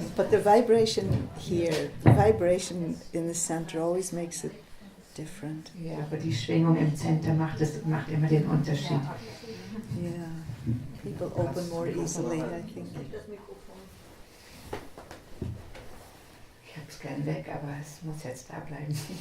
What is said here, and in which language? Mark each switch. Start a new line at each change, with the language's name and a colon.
English: But the vibration here, the vibration in the center always makes it different.
German: Ja, aber die Schwingung im Zentrum macht immer den Unterschied.
English: Yeah. People open more easily, I think.
German: Ich hab's gern weg, aber es muss jetzt da bleiben.